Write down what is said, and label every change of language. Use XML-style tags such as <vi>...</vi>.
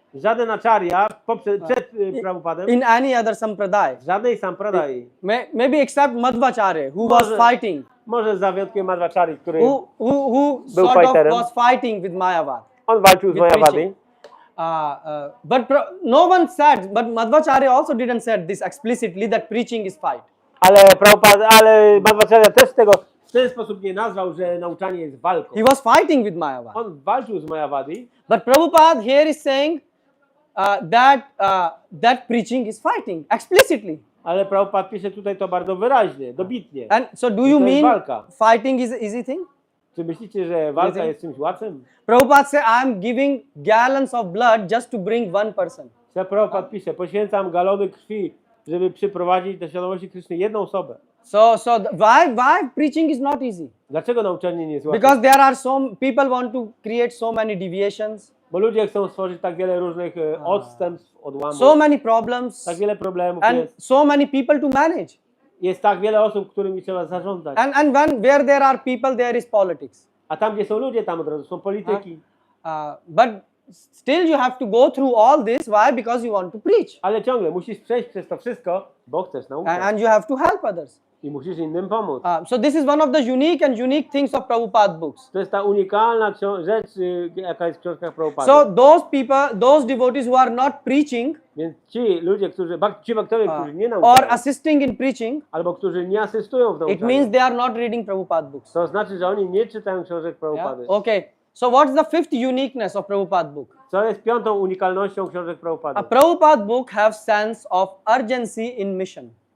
<pl>Żaden acharya przed Prabhupadem,</pl> <en>in any other sampradaya.</en> <pl>żadnej sampradai.</pl> <en>Maybe except Madhvacharya, who was fighting.</en> <pl>Może za wyjątkiem Madhvacharya, który</pl> <en>Who</en> <pl>był</pl> <en>sort of</en> <pl>fighterem.</pl> <en>was fighting with Mayavad.</en> <pl>On walczył z</pl> <en>with</en> <pl>Mayavadi.</pl> <en>preaching. But no one said, but Madhvacharya also didn't say this explicitly that preaching is fight.</en> <pl>Ale Madhvacharya też w ten sposób nie nazwał, że nauczanie jest walką.</pl> <en>He was fighting with Mayavad.</en> <pl>On walczył z Mayavadi.</pl> <en>But Prabhupada here is saying that preaching is fighting explicitly.</en> <pl>Ale Prabhupada pisze tutaj to bardzo wyraźnie, dobitnie.</pl> <en>And so do you</en> <pl>To jest</pl> <en>mean</en> <pl>walka.</pl> <en>fighting is an easy thing?</en> <pl>Czy myślicie, że walka jest czymś łatwym?</pl> <en>Prabhupada say, I am giving gallons of blood just to bring one person.</en> <pl>Prabhupada pisze, poświęcam galony krwi, żeby przyprowadzić do świadomości Kryszny jedną osobę.</pl> <en>So why preaching is not easy?</en> <pl>Dlaczego nauczanie nie jest łatwe?</pl> <en>Because there are people want to create so many deviations,</en> <pl>Bo ludzie chcą stworzyć tak wiele różnych odstępstw, odłamów.</pl> <en>so many problems,</en> <pl>Tak wiele problemów</pl> <en>and</en> <pl>jest.</pl> <en>so many people to manage.</en> <pl>Jest tak wiele osób, którymi trzeba zarządzać.</pl> <en>And where there are people, there is politics.</en> <pl>A tam, gdzie są ludzie, tam od razu są polityki.</pl> <en>But still you have to go through all this. Why? Because you want to preach.</en> <pl>Ale ciągle musisz przejść przez to wszystko, bo chcesz nauczać.</pl> <en>And you have to help others.</en> <pl>I musisz innym pomóc.</pl> <en>So this is one of the unique things of Prabhupada books.</en> <pl>To jest ta unikalna rzecz, jaka jest w książkach Prabhupada.</pl> <en>So those devotees who are not preaching</en> <pl>Więc ci ludzie, ci bakterie, którzy nie</pl> <en>or</en> <pl>nauczają,</pl> <en>assisting in preaching,</en> <pl>albo którzy nie asystują w</pl> <en>it</en> <pl>nauczaniu,</pl> <en>means they are not reading Prabhupada books.</en> <pl>to znaczy, że oni nie czytają książek</pl> <en>Yeah?</en> <pl>Prabhupady.</pl> <en>Okay. So what's the fifth uniqueness of Prabhupada book?</en> <pl>Co jest piątą unikalnością książek Prabhupady?</pl> <en>A Prabhupada book have sense of urgency in mission.</en>